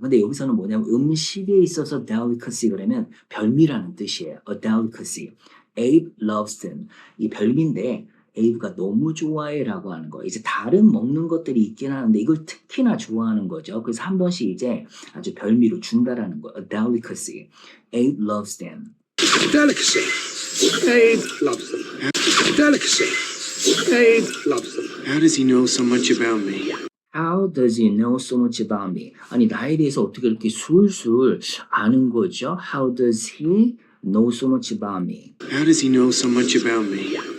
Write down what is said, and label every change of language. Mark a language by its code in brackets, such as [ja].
[ko] 근데 여기서는 뭐냐면 음식에 있어서 delicacy 그러면 별미라는 뜻이에요. [en] a delicacy. Abe loves them. [ko] 이 별미인데 에이브가 너무 좋아해라고 하는 거. 이제 다른 먹는 것들이 있긴 하는데 이걸 특히나 좋아하는 거죠. 그래서 한 번씩 이제 아주 별미로 준다라는 거. [en] A delicacy. Abe loves them. Delicacy. Abe loves them. Delicacy. Abe loves them. How does he know so much about me? How does he know so much about me? [ko] 아니, 나에 대해서 어떻게 이렇게 술술 아는 거죠? [en] How does he know so much about me? How does he know so much about me?